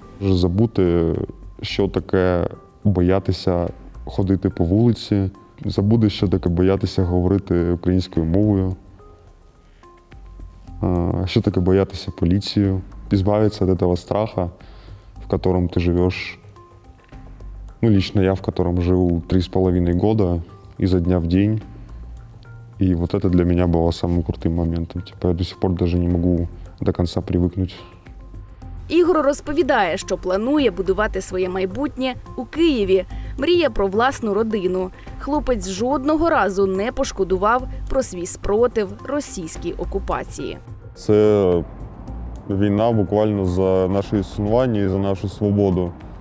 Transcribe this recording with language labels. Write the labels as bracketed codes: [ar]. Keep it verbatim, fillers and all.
[uk] Забути, що таке боятися ходити по вулиці, забути, що таке боятися говорити українською мовою, що таке боятися поліцію, [ru] избавиться від цього страха, в котором ти живеш. Ну, лично я, в котором жил три с половиной года, изо дня в день. И вот это для меня было самым крутым моментом. Типа я до сих пор даже не могу до конца привыкнуть. [uk] Ігор розповідає, що планує будувати своє майбутнє у Києві. Мріє про власну родину. Хлопець жодного разу не пошкодував про свій спротив російській окупації. Це війна буквально за наше існування і за нашу свободу.